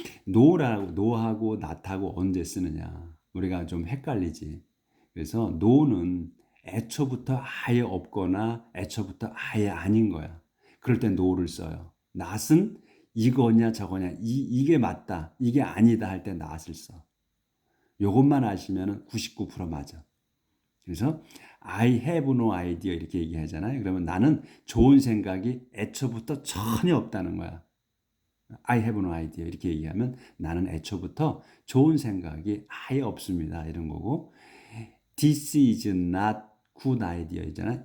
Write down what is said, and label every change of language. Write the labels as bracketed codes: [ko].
[ko] no하고 not하고 언제 쓰느냐, 우리가 좀 헷갈리지. 그래서 no는 애초부터 아예 없거나 애초부터 아예 아닌 거야. 그럴 때 no를 써요. not은 이거냐 저거냐, 이게 맞다 이게 아니다 할 때 not을 써. 요것만 아시면 99% 맞아. 그래서 [en] I have no idea [ko] 이렇게 얘기하잖아요. 그러면 나는 좋은 생각이 애초부터 전혀 없다는 거야. [en] I have no idea [ko] 이렇게 얘기하면 나는 애초부터 좋은 생각이 아예 없습니다, 이런 거고. [en] This is not good idea [ko] 이잖아.